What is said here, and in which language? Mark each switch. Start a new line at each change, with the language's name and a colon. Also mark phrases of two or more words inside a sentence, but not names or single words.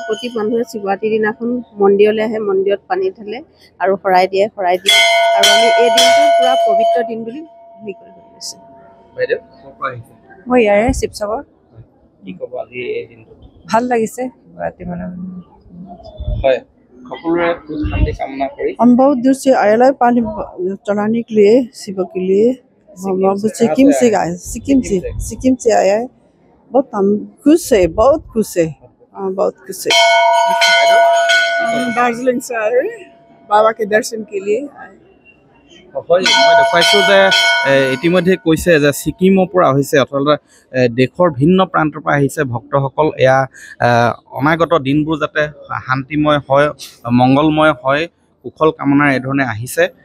Assamese: প্ৰতি মানুহে শিৱৰাত্ৰিৰ দিনাখন মন্দিৰলৈ আহে, মন্দিৰত পানী ঢালে আৰু শৰাই দিয়ে আৰু আমি এই দিনটো পুৰা পবিত্ৰ দিন বুলি হেৰি কৰি লৈছোঁ। বাইদেউ ক'ৰ পৰা আহিছে? মই ইয়াৰে শিৱসাগৰ। কি ক'ব আজি এই দিনটো? ভাল লাগিছে শিৱৰাত্ৰি মানে। হয়, সকলোৰে সুখ শান্তি কামনা কৰি
Hindi: हम बहुत दूर से आया पानी चढ़ाने के लिए शिव के लिए। हम सिक्किम से आए, सिक्किम से आया है। बहुत हम खुश है, बहुत खुश है। हाँ, बहुत खुश है। दार्जिलिंग से आए बाबा के दर्शन के लिए।
Assamese: হয়, মই দেখুৱাইছোঁ যে ইতিমধ্যে কৈছে যে ছিকিমৰ পৰা হৈছে, অৰ্থাৎ দেশৰ ভিন্ন প্ৰান্তৰ পৰা আহিছে ভক্তসকল। এয়া অনাগত দিনবোৰ যাতে শান্তিময় হয়, মংগলময় হয়, কুশল কামনাৰ এই ধৰণে আহিছে।